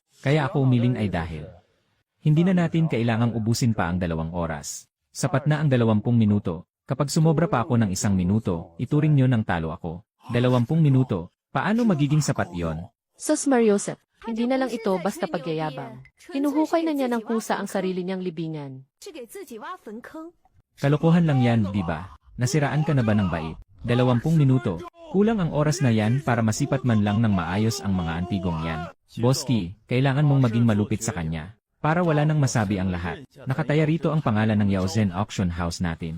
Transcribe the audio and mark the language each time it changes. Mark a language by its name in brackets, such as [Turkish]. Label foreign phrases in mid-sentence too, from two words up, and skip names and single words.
[Filipino] Kaya ako umiling ay dahil. Hindi na natin kailangang ubusin pa ang 2 oras. Sapat na ang 20 minuto. Kapag sumobra pa ako ng 1 minuto, ituring nyo ng talo ako. 20 minuto. Paano magiging sapat yon? Sus Mariosep, hindi na lang ito basta pagyayabang. Hinuhukay na niya ng kusa ang sarili niyang libingan. [Chinese] 是给自己挖坟坑。 [Filipino] Kalokohan lang yan, di ba? Nasiraan ka na ba ng bait? 20 minuto. Kulang ang oras na yan para masipat man lang ng maayos ang mga antigong yan. Boski, kailangan mong maging malupit sa kanya. Para wala nang masabi ang lahat. Nakataya rito ang pangalan ng Yaozhen Auction House natin.